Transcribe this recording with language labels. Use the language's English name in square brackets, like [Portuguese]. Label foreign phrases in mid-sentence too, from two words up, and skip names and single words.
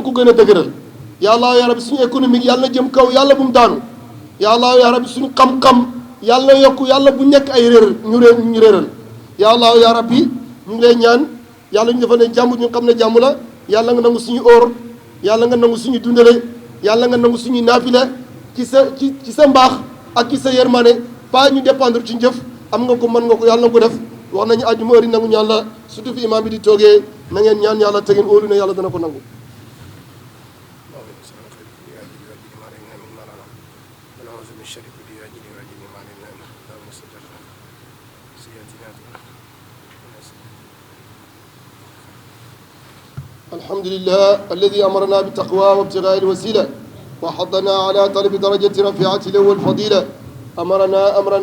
[Wolof] ko gën a dëgëral [Arabic] يا الله يا رب [Wolof] suñu économique yàlla na jëm kaw yàlla bu mu daanu [Arabic] يا الله يا رب [Wolof] suñu xam-xam yàlla na yokku yàlla bu nekk ay réer ñu réeral [Arabic] يا الله يا رب [Wolof] ñu ngi lay ñaan yàlla ñu defal ne jàmm ñu xam ne jàmm la yàlla nga nangu suñu óor yàlla nga nangu suñu dundale yàlla nga nangu suñu naafila ci sa mbaax ak ci sa yërmande pas ñu dépendre ci njëf am nga ko mën nga ko yàlla na ko def wax nañu àjjuma heure yi nangu ñaan la surtout fi imam bi di toogee na ngeen ñaan yàlla te ngeen óolu ne yàlla dana ko nangu [Arabic] الحمد لله الذي أمرنا بالتقوى وابتغاء الوسيلة وحضنا على طلب درجة رفيعة له والفضيلة أمرنا أمرا